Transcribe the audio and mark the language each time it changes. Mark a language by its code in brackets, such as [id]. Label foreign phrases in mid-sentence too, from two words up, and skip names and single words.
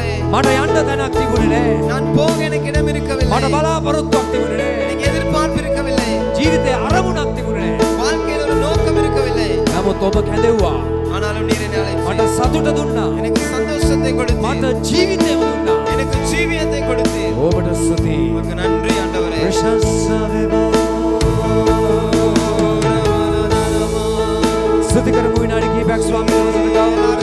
[si] මට යන්න තැනක් තිබුණේ නෑ. [ta] நான் போக எனக்கு இடம் இருக்கவில்லை. [si] මට බලාපොරොත්තුවක් තිබුණේ නෑ. [ta] எனக்கு எதிர்பார்ப்பு இருக்கவில்லை. [si] ජීවිතේ අරමුණක් තිබුණේ නෑ. [ta] வாழ்க்கையில் ஒரு நோக்கம் இருக்கவில்லை. [si] නමුත් ඔබ කැඳෙව්වා. [ta] ஆனாலும் நீர் என்னை [si] මට [ta] அழைத்தீர். [si] සතුට දුන්නා. [ta] எனக்கு சந்தோஷத்தை கொடுத்தீர். [si] මට ජීවිතය දුන්නා. [ta] எனக்கு ஜீவியத்தை கொடுத்தீர். [si] ඔබට ස්තුතියි. [ta] உமக்கு நன்றி ஆண்டவரே. [si] ප්‍රශංසා වේවා. ස්තුති කරමු විනාඩි කිහිපයක් ස්වාමීන් වහන්සේට ගෞරවයෙන්.